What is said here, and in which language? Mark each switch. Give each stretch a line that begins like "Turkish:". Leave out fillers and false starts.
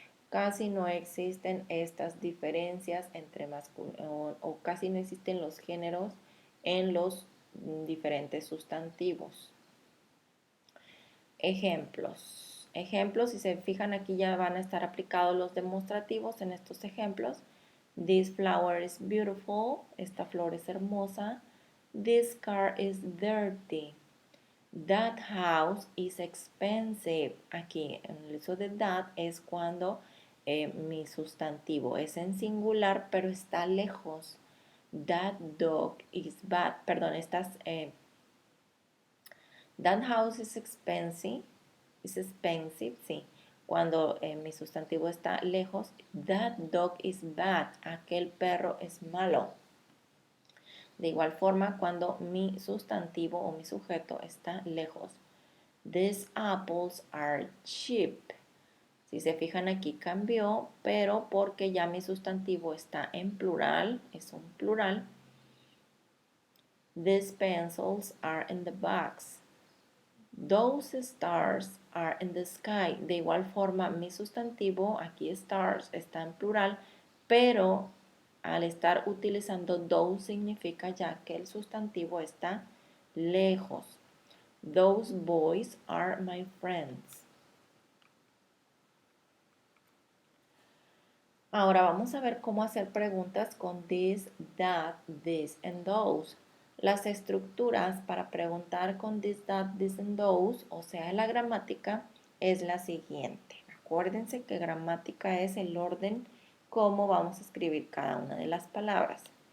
Spanish: Casi no existen estas diferencias entre masculino o casi no existen los géneros en los diferentes sustantivos. Ejemplos. Ejemplos, si se fijan aquí ya van a estar aplicados los demostrativos en estos ejemplos.
English: This flower is beautiful.
Spanish: Esta flor es hermosa.
English: This car is dirty. That house is expensive.
Spanish: Aquí en el uso de that es cuando mi sustantivo es en singular pero está lejos.
English: That dog is bad. Perdón, that house is expensive. Is expensive, sí.
Spanish: Cuando mi sustantivo está lejos.
English: That dog is bad.
Spanish: Aquel perro es malo. De igual forma, cuando mi sustantivo o mi sujeto está lejos.
English: These apples are cheap.
Spanish: Si se fijan aquí cambió, pero porque ya mi sustantivo está en plural, es un plural.
English: These pencils are in the box. Those stars are in the sky.
Spanish: De igual forma, mi sustantivo, aquí stars, está en plural, pero al estar utilizando those significa ya que el sustantivo está lejos.
English: Those boys are my friends.
Spanish: Ahora vamos a ver cómo hacer preguntas con this, that, this and those. Las estructuras para preguntar con this, that, this and those, o sea, la gramática, es la siguiente. Acuérdense que gramática es el orden cómo vamos a escribir cada una de las palabras.